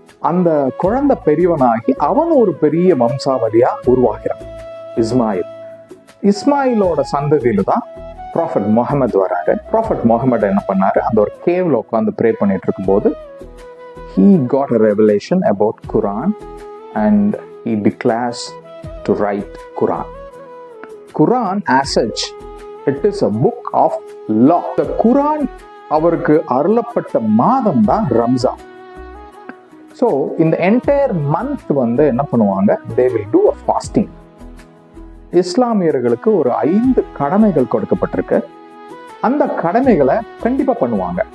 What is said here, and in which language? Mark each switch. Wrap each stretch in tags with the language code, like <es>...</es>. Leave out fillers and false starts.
<ta>அந்த குழந்தை பெரியவனாகி அவன் ஒரு பெரிய வம்சாவளியா உருவாகிறான் இஸ்மாயில். இஸ்மாயிலோட சந்ததியில தான் ப்ராஃபட் முகமது வராரு. ப்ராஃபட் முகமது என்ன பண்ணாரு, அந்த ஒரு கேவ்ல உட்காந்து ப்ரே பண்ணிட்டு இருக்கும் போது</ta> <en>he got a revelation about Quran and he declares to write Quran. Quran as such, it is a book of law. The Quran</en> <ta>அவருக்கு அருளப்பட்ட மாதம் தான் ரம்ஜான். ஸோ இந்த என்டையர் மந்த் என்ன பண்ணுவாங்க,</ta> <en>they will do a fasting.</en> <ta>இஸ்லாமியர்களுக்கு ஒரு 5 கடமைகள் கொடுக்கப்பட்டிருக்கு. அந்த கடமைகளை கண்டிப்பா பண்ணுவாங்க.</ta>